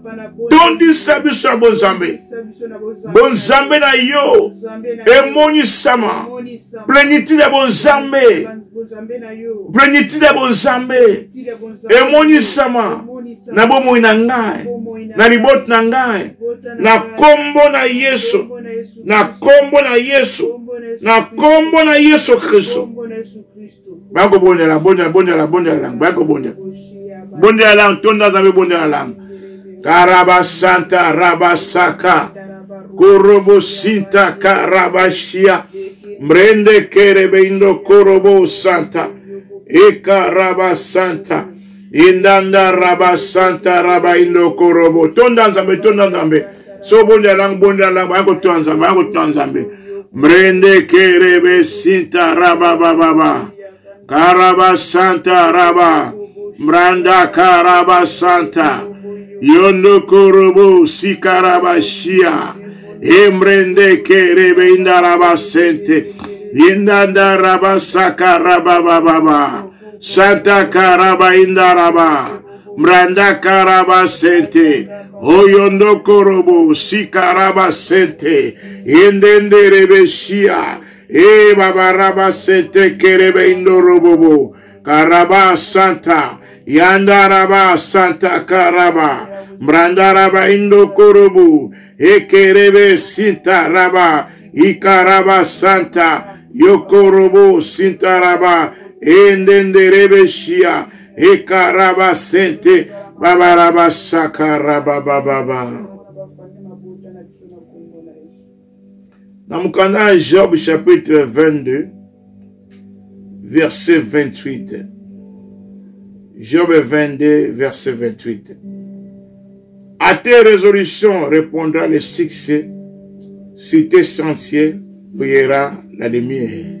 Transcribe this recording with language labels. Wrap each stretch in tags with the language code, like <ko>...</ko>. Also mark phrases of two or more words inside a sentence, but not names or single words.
<ln>tondisa biso na bonzambe bonzambe na yo emonisama plénitude ya bonzambe plénitude ya bonzambe emonisama na bomoi na ngai na liboti na ngai na kombo na Yesu na kombo na Yesu na kombo na Yesu Kristo bako bondela lang bako bondela lang tonda Nzambe bondela lang karaba santa rabasaka korobo sinta karabashia mrende kerebe indo korobo santa ekaraba santa indanda raba santa raba indo korobo tonda Nzambe so bondela lang bako tonda Nzambe mrende kerebe sinta raba baba karaba santa raba mranda karaba santa yondo korobo sikaraba shia emrende kerebe indaraba sente indanda raba sakaraba baba santa karaba indaraba mranda karaba sente oyondo korobo sikaraba sente indende rebe shia e baba raba sente kerebe indorobobo karaba santa yandaraba santa karaba mrandaraba indo korobu ekerebe sinta raba ikaraba santa yokorobu sinta raba endenderebe shia ekaraba sente babaraba sakaraba baba.</ln> <fr>Dans mon canal Job chapitre 22 verset 28. Job 22 verset 28. À tes résolutions répondra le succès, sur tes sentiers brillera la lumière.</fr>